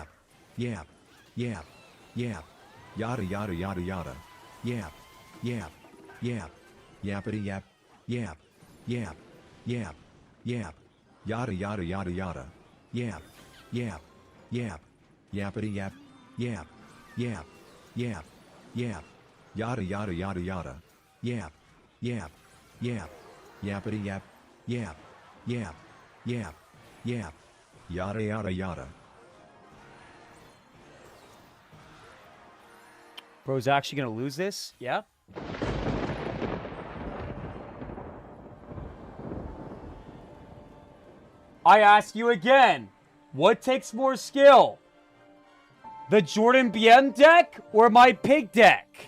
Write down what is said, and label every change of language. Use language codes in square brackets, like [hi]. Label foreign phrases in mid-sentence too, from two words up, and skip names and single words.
[en] yap, yap, yap, yada yada yada yada, yap, yap, yap, yappity yap, yap, yap, yap, yap, yada yada yada yada, yap, yap, yap, yappity yap, yap, yap, yap, yap, yada yada yada yada, yap, yap, yap, yappity yap, yap, yap, yap, yap, yada yada yada. Bro's actually going to lose this? Yeah. I ask you again, what takes more skill? The Jordan BM deck or my pig deck?